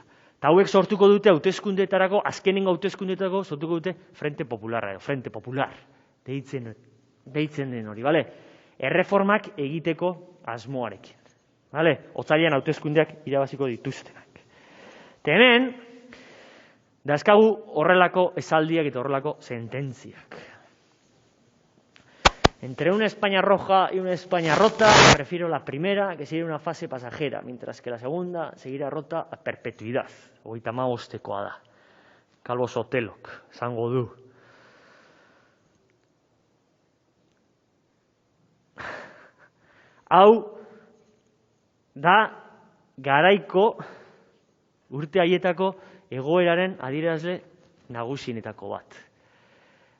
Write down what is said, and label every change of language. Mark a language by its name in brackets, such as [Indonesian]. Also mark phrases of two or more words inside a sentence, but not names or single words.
[Basque] Eta hauek sortuko dute hauteskundeetarako, azkenengo hauteskundeetarako sortuko dute Frente Popularra, Frente Popular, deitzen den hori, bale? Erreformak egiteko asmoarekin, bale? Otsailean hauteskundeak irabaziko dituztenak. Hemen, dazkagu horrelako esaldiak eta horrelako sententziak. [Spanish] Entre una España roja y una España rota, prefiero la primera, que sería una fase pasajera, mientras que la segunda seguirá rota a perpetuidad. [Basque] 35koa da. Calvo Sotelok, esango du. Hau da garaiko urte haietako egoeraren adierazle nagusienetako bat.